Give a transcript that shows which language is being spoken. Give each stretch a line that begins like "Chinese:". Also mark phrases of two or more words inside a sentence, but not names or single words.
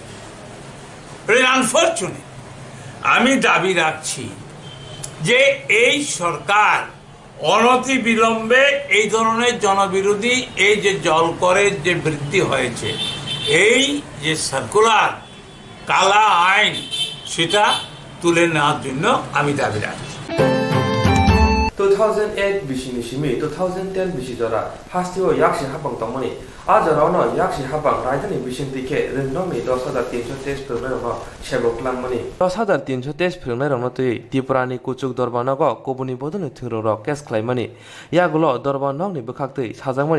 Bangla: আনফরচুনেট আমি দাবি রাখছি যে এই সরকার অনতি বিলম্বে এই ধরনের জনবিরোধী এই যে জল করের যে বৃদ্ধি হয়েছে, এই যে সার্কুলার কালা আইন সেটা তুলে নেওয়ার জন্য আমি দাবি রাখছি।
Kok Borok: 2008 bishini shimi 2010 bishidora hastiwo yakshi habang tongmani ajarono yakshi habang rajdhani bishintike rindomi 10323 phirnairno shebok langmani 10323 phirnairno tui Tripurani kuchuk dorbanogo kobuni bodoni thirorok kes khlaimani yagulo dorbanokni bukhaktui sajangmani